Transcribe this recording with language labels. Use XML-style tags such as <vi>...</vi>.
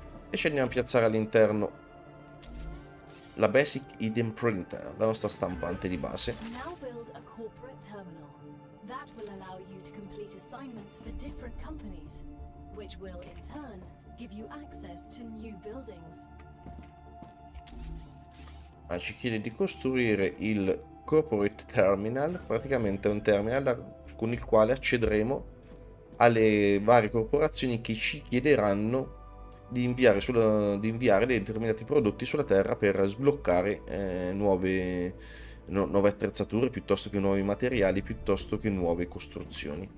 <it>E ci andiamo a piazzare all'interno la Basic Hidden Printer, la nostra stampante di base.</it> <en>Now build a corporate terminal. That will allow you to complete assignments for different companies, which will in turn give you access to new buildings.</en> <it>Ci chiede di costruire il Corporate Terminal, praticamente è un terminal con il quale accederemo alle varie corporazioni che ci chiederanno di inviare dei determinati prodotti sulla Terra per sbloccare nuove attrezzature, piuttosto che nuovi materiali, piuttosto che nuove costruzioni.</it>